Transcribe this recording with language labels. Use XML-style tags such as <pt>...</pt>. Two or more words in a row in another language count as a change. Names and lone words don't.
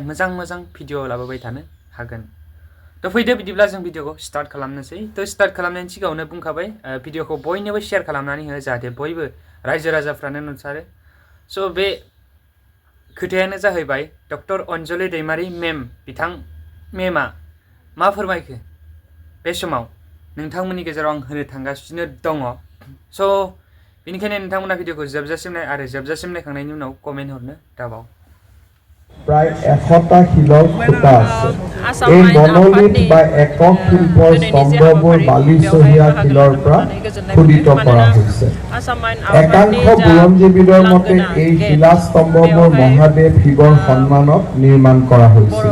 <brx>मोजां मोजां भिडियो लाबोबाय थानो हागोन थ' फैदो बिदिब्ला जों भिडियोखौ स्टार्ट खालामनोसै थ' स्टार्ट खालामनायनि सिगाङावनो बुंखाबाय भिडियोखौ बयनोबो शेयार खालामनानै हो जाहाथे बयबो रायजो राजाफ्रानो नुसारो स' बे खोथायानो जाहैबाय डक्टर अन्जलि दैमारि बिथां मेमआ मा फोरमायखो बे समाव नोंथांमोननि गेजेराव आं होनो थांगासिनो दङ स' बेनिखायनो नोंथांमोना भिडियोखौ जोबजासिम नाय आरो जोबजासिम नायखांनायनि उनाव कमेन्ट हरनो दाबाव</brx> <as>প্ৰায় 100টা শিলৰ খুঁটা আছে। এই মনোলিথ বা একক শিল্পৰ স্তম্ভবোৰ বালিচহীয়া শিলৰ পৰা খোদিত কৰা হৈছে। একাংশ বুৰঞ্জীবিদৰ মতে এই শিলাস্তম্ভবোৰ মহাদেৱ শিৱৰ সন্মানত নিৰ্মাণ কৰা হৈছিল।</as>